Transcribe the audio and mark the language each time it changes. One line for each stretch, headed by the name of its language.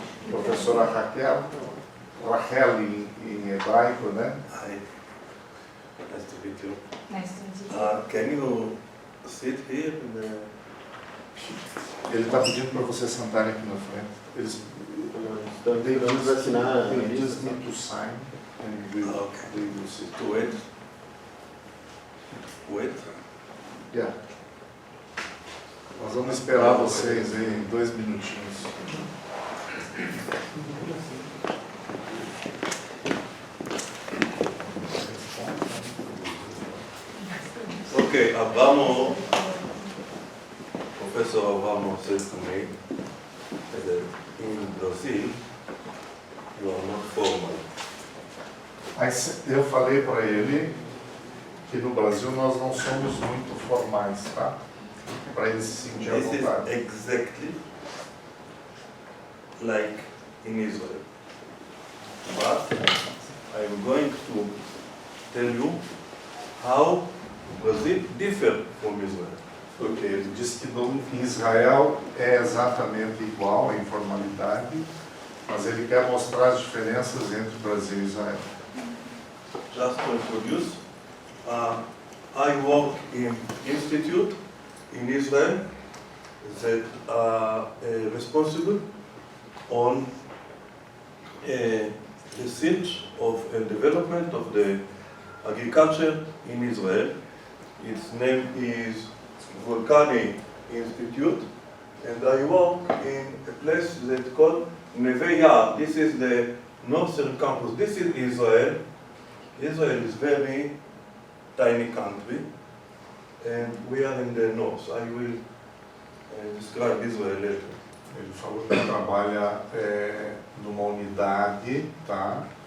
Portuguese: Professora Raquel, Rachel em hebraico, né?
English: Hi, nice to meet you. Nice to meet you. Can you sit here?
Portuguese: Ele está pedindo para você sentarem aqui na frente. Eles Vamos assinar.
English: just need to sign and we will see. To wait. Wait. Yeah.
Portuguese: Nós vamos esperar vocês aí em 2 minutinhos.
English: Okay, Abramo, Professor Abramo said to me that in Brazil you are not formal.
Portuguese: Eu falei para ele que no Brasil nós não somos muito formais, tá? Para ele se sentir à
English: This is
Portuguese: vontade.
English: exactly like in Israel. But I am going to tell you how Brazil differs from Israel.
Portuguese: Porque ele disse que em Israel é exatamente igual a informalidade, mas ele quer mostrar as diferenças entre Brasil e Israel.
English: Just to introduce, I work in institute in Israel that are responsible on research of and development of the agriculture in Israel. Its name is Volcanic Institute, and I work in a place that's called Newe. This is the northern campus. This is Israel. Israel is very tiny country, and we are in the north. I will describe Israel later.
Portuguese: Ele falou que trabalha numa unidade, tá?